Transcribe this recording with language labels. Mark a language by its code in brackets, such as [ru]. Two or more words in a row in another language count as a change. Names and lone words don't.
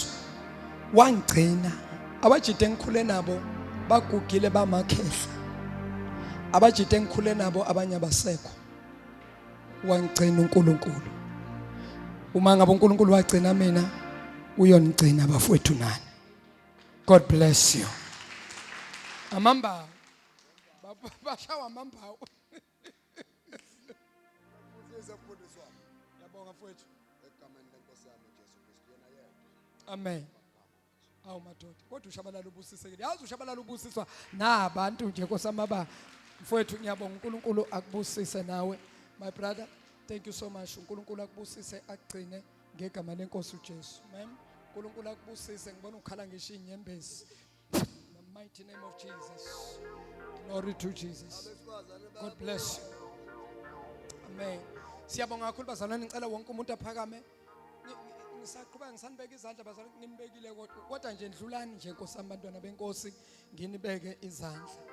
[zu] Wangigcina. Abajide engikhule nabo bagugile bamakhehla. Abajide engikhule nabo abanye abasekho. Wangigcina uNkulunkulu. Uma ngabe uNkulunkulu wagcina mina, uyonigcina abafowethu nani. [en] God bless you. [zu] Amamba. Bashawa amamba. Yabonga mfowethu. Egameni lenkosi yami uJesu Kristu yena yedwa. Amen. Awu madoda, kodwa ushabalala ubusisekile. Yazi ushabalala ubusiswa nabantu nje kosamaba. Mfowethu ngiyabonga uNkulunkulu akubusise nawe. [en] My brother, thank you so much. [zu] uNkulunkulu akubusise agcine ngegama lenkosi uJesu. Amen. uNkulunkulu akubusise, ngibona ukhala ngisho inyembezi. [en] In the mighty name of Jesus. Glory to Jesus. God bless you. Amen. [zu] Siyabonga kakhulu bazalwane, ngicela wonke umuntu aphakame. Ngisaqhubeka ngisanibeka izandla bazalwane, nginibekile kodwa nje ndlulani nje Nkosi, abantwana benkosi, nginibeke izandla.